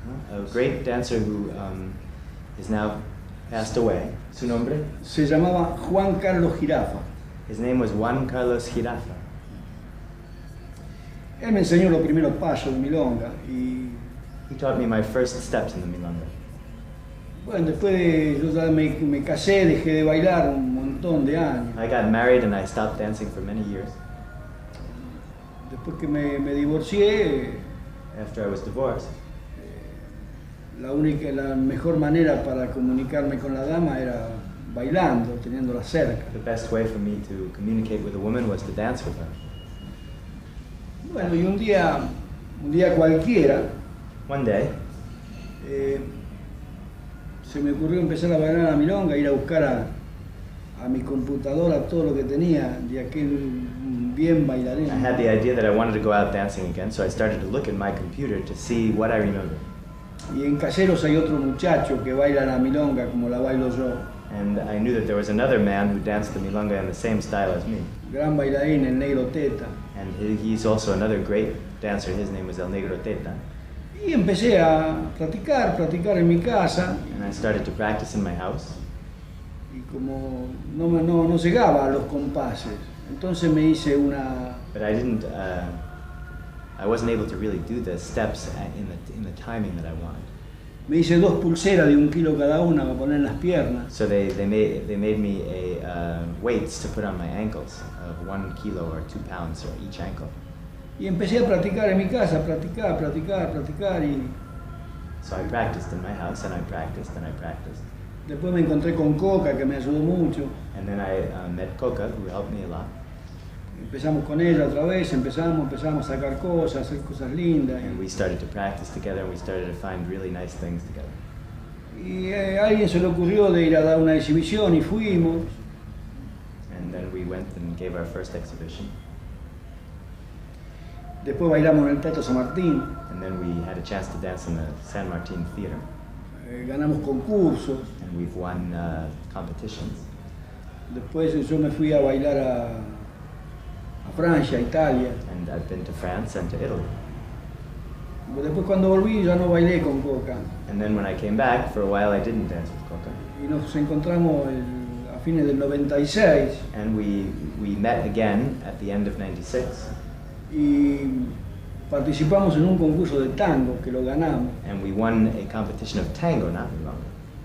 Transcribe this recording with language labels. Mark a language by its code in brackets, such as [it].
[en] A great dancer who is now passed away. [es] Su nombre? Se llamaba Juan Carlos Jirafa. [en] His name was Juan Carlos Jirafa. [es] Él me enseñó los primeros pasos de milonga y [en] He taught me my first steps in the milonga. [es] bueno, después yo ya me casé, dejé de bailar un montón de años. [en] I got married and I stopped dancing for many years. [es] Después que me divorcié, [en] After I was divorced, [es] la mejor manera para comunicarme con la dama era bailando, teniéndola cerca. [en] the best way for me to communicate with a woman was to dance with her. [es] Bueno, y un día cualquiera, [en] One day, [es] se me ocurrió empezar a bailar la milonga, ir a buscar a mi computadora todo lo que tenía de aquel bien bailarín. [en] I had the idea that I wanted to go out dancing again, so I started to look at my computer to see what I remembered. [es] Y en Caseros hay otro muchacho que baila la milonga como la bailo yo. [en] And I knew that there was another man who danced the milonga in the same style as me. [es] Gran bailarín, el Negro Teta. [en] And he's also another great dancer. His name was El Negro Teta. [es] Y empecé a practicar en mi casa. [en] And I started to practice in my house. [es] Y como no llegaba a los compases, entonces me hice una... [en] But I wasn't able to really do the steps in the timing that I wanted. [es] Me hice 2 pulseras de 1 kilo cada una para poner en las piernas. [en] So they made me weights to put on my ankles of 1 kilo or 2 pounds for each ankle. [es] Y empecé a practicar en mi casa, practicar y [en] So I practiced in my house and I practiced and I practiced. [es] después me encontré con Coca que me ayudó mucho. [en] And then I met Coca, who helped me a lot. [es] Empezamos con ella otra vez, empezamos a sacar cosas, a hacer cosas lindas. [en] And we started to practice together and we started to find really nice things together. [es] Y a alguien se le ocurrió de ir a dar una exhibición y fuimos. [en] And then we went and gave our first exhibition. [es] Después bailamos en el Teatro San Martín, [en] And then we had a chance to dance in the San Martin Theater. [es] ganamos concursos. [en] And we've won competitions. [es] Después yo me fui a bailar a Francia, a Italia. [en] And I've been to France and to Italy. [es] Después cuando volví ya no bailé con Coca. [en] And then when I came back, for a while I didn't dance with Coca. [es] Y nos encontramos a fines del 96. [en] And we met again at the end of 96. [es] Y participamos en un concurso de tango que lo ganamos. [en] And we won a competition of tango, not milonga.